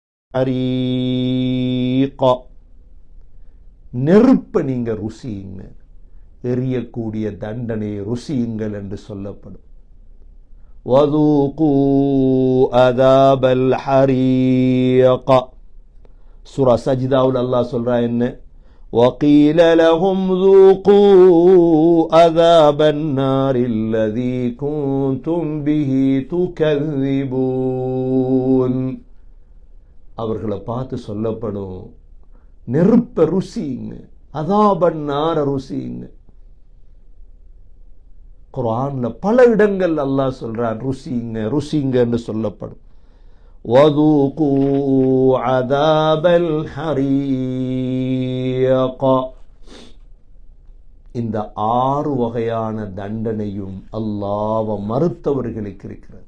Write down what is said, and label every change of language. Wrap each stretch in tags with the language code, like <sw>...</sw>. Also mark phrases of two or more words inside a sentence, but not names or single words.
<ta>ஹரீக, நெருப்பை நீங்க ருசியுங்க, எரியக்கூடிய தண்டனை ருசியுங்கள் என்று சொல்லப்படும்.</ta> <ar>وذوقوا عذاب الحريق,</ar> <ta>சூரா சஜ்தாவுல் அல்லாஹ் சொல்றா என்ன,</ta> <ar>وقيل لهم ذوقوا عذاب النار الذي كنتم به تكذبون,</ar> <ta>அவர்களை பார்த்து சொல்லப்படும் நெருப்ப ருசிங்க,</ta> <ar>عذاب النار</ar> <ta>ருசிங்க. குர்ஆன்ல பல இடங்கள் அல்லாஹ் சொல்றான் ருசிங்க ருசிங்க என்று சொல்லப்படும்.</ta> <ar>وذوقوا عذاب الحريق,</ar> <ta>இந்த 6 வகையான தண்டனையும் அல்லாஹ்வை மறுத்தவர்களுக்கு இருக்கிறது.</ta>